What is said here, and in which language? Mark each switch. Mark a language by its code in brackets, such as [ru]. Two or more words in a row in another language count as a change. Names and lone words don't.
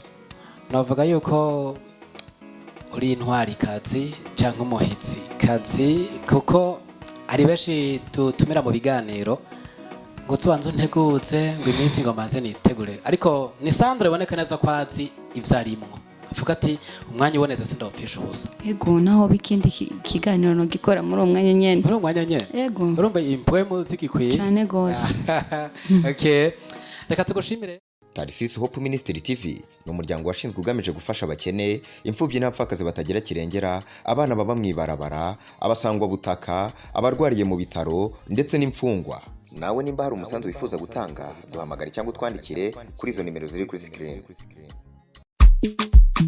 [rn] navuga yuko uri intwari kazi cyangwa umuhitsi kazi kuko ari benshi tutumira mu biganiro ngo tubanze nteguze ngo iminsi ngo manze nitegure ariko ni Sandra iboneka neza ko azi ivyarimwo avuga ati umwanya uboneze sindawupisha ubusa ego naho bikindi kiganiro no gikora muri umwanya nyene muri umwanya nyene ego urumva impwemu zigikwiye cyane gose okay reka tugushimire Tarsis Hope Ministry TV ni umuryango washinzwe ugamije gufasha abakene imfubyi n'abapfakazi batagira kirengera abana baba mwibarabara abasangwa butaka abarwariye mu bitaro ndetse n'imfungwa nawe nimba hari umusanzu wifuza gutanga duhamagare cyangwa utwandikire kuri izo nimero ziri kuri screen